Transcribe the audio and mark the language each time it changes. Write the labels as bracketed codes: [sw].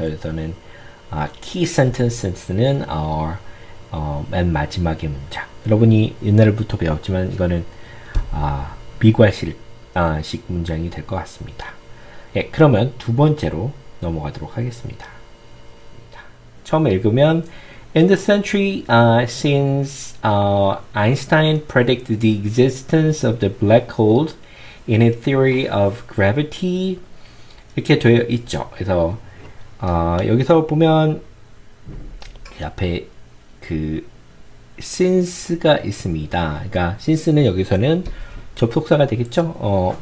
[ko] 그래서는 key sentence는 맨 마지막의 문장. 여러분이 옛날부터 배웠지만 이거는 비과식 문장이 될 것 같습니다. 예, 그러면 두 번째로 넘어가도록 하겠습니다. 처음에 읽으면 [en] In the century since Einstein predicted the existence of the black holes in his theory of gravity [ko] 이렇게 되어 있죠. 그래서 여기서 보면 그 앞에 그 since가 있습니다. 그러니까 since는 여기서는 접속사가 되겠죠.